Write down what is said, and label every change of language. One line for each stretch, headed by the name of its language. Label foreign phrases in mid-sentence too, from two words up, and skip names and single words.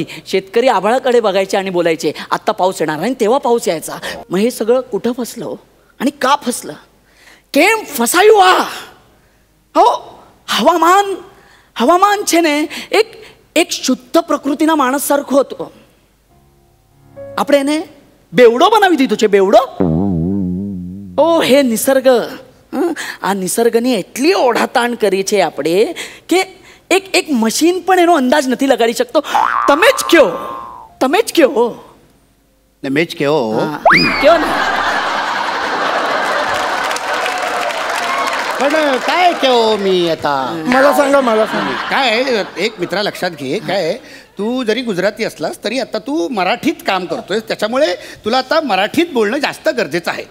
Marathi: शेतकरी आभाळाकडे बघायचे आणि बोलायचे आत्ता पाऊस येणार, आणि तेव्हा पाऊस यायचा. मग हे सगळं कुठं फसलं आणि का फसलं?
Gujarati: કેમ ફસાયું હો. હવામાન છે ને એક શુદ્ધ પ્રકૃતિના માણસ
Marathi: सारखं होतो.
Gujarati: આપણે એને બેવડો બનાવી દીધો છે, બેવડો. ઓ હે નિસર્ગ, આ નિસર્ગની એટલી ઓઢાતાણ કરી છે આપણે કે એક મશીન પણ એનો અંદાજ નથી લગાડી શકતો. તમે જ કયો મેચ કયો ને.
Marathi: पण काय केव मी आता? मला सांगा काय एक मित्रा लक्षात घे, काय तू जरी गुजराती असलास तरी आता तू मराठीत काम करतोय, त्याच्यामुळे तुला आता मराठीत बोलणं जास्त गरजेचं आहे.